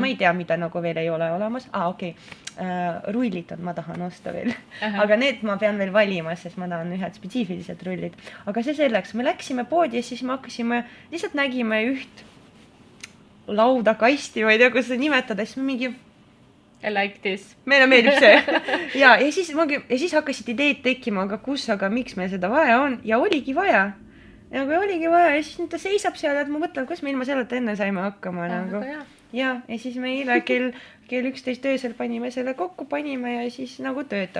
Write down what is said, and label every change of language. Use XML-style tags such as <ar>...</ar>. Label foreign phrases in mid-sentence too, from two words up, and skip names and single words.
<et>Ma ei tea, mida nagu veel ei ole olemas. Okei. Rullid on, ma tahan osta veel. Aga need ma pean veel valima, sest ma tahan ühed spetsiifilised rullid. Aga see selleks, me läksime poodi ja siis me hakkasime, lihtsalt nägime üht lauda, kasti, ma ei tea, kus seda nimetada, siis me mingi</et> <en>I like this.</en> <et>Meile meeldib see. ja siis hakkasid ideed tekkima, aga kus, aga miks meil seda vaja on ja oligi vaja. Ja kui oligi vaja ja siis ta seisab seal, et ma mõtlen, kus me ilma selleta enne saime hakkama nagu. Ja siis me eile kell 11 öösel panime selle kokku, panime ja siis nagu töötab.</et>